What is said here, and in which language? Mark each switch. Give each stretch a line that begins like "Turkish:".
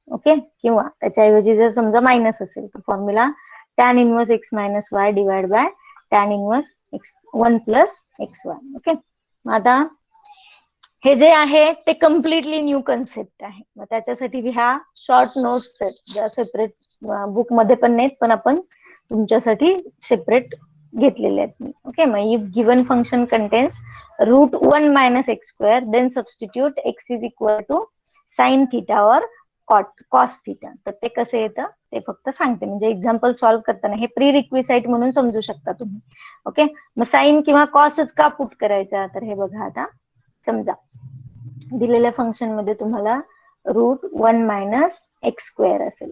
English: okay,
Marathi: किंवा त्याच्याऐवजी जर समजा मायनस असेल तर
English: Formula tan inverse x minus y divide by tan inverse x 1 plus x y.
Marathi: Okay, आता हे जे आहे ते कम्प्लिटली न्यू कन्सेप्ट आहे. मग त्याच्यासाठी ह्या शॉर्ट नोट्स आहेत, ज्या सेपरेट बुक मध्ये पण नाहीत, पण आपण तुमच्यासाठी सेपरेट घेतलेले आहेत.
English: Okay, मग if given function contains root 1 minus x square then substitute x is equal to sine theta और cos theta.
Marathi: तर ते कसं येतं ते फक्त सांगते, म्हणजे एक्झाम्पल सॉल्व्ह करताना हे प्री रिक्विसाइट म्हणून समजू शकता तुम्ही. ओके, मग साइन किंवा कॉसच का पुट करायचा, तर हे बघा, आता समजा दिलेल्या फंक्शन मध्ये तुम्हाला रूट 1 मायनस एक्स स्क्वेअर असेल.